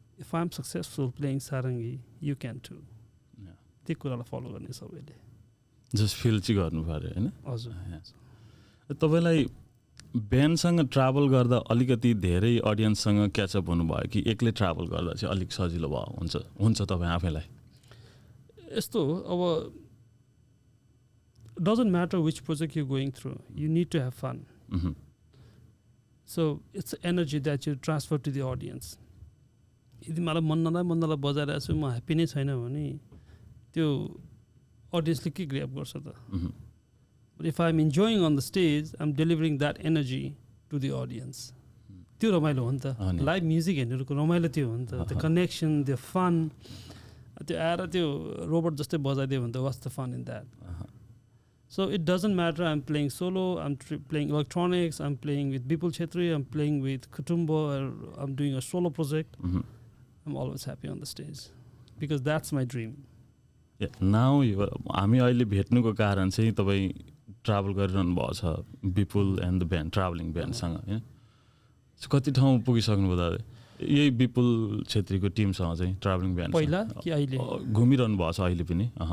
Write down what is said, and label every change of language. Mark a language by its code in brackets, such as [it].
[en] If I'm successful playing sarangi, you can too. [ne] त्यही कुरालाई follow गर्ने सबैले. जस्ट फिल चाहिँ गर्नु पर्यो हैन. हजुर. तपाईलाई ब्यान्डसँग ट्राभल गर्दा अलिकति धेरै अडियन्ससँग क्याचअप हुनुभयो कि एक्लै ट्राभल गर्दा चाहिँ अलिक सजिलो भयो हुन्छ तपाईँ आफैलाई? यस्तो हो, अब [en] doesn't matter which project you're going through, you need to have fun. So it's energy that you transfer to the audience. [ne] यदि मलाई मन नलाई बजाइरहेको छु म ह्याप्पी नै छैन भने त्यो अडियन्सले के ग्र्याब गर्छ त. [en] But if I'm enjoying on the stage, I'm delivering that energy to the audience. [ne] त्यो रमाइलो हो नि त. लाइभ म्युजिक हेर्नुको रमाइलो त्यो हो नि त. [en] The connection, the fun. [ne] त्यो आएर त्यो रोबोट जस्तै बजाइदियो भने त [en] what's the fun in that? So it doesn't matter I'm playing solo, I'm playing electronics, I'm playing with Bipul Chetri, I'm playing with Kutumbo, or I'm doing a solo project. I'm always happy on the stage because that's my dream. Yeah, now [ne] हामी अहिले भेट्नुको कारण चाहिँ तपाईँ travel गरिरहनु भएको छ विपुल and the band, travelling ब्यान्डसँग हैन. कति ठाउँ पुगिसक्नु भयो दादा यही विपुल छेत्रीको टिमसँग चाहिँ ट्राभलिङ ब्यान्ड? पहिला कि अहिले घुमिरहनु भएको छ अहिले पनि?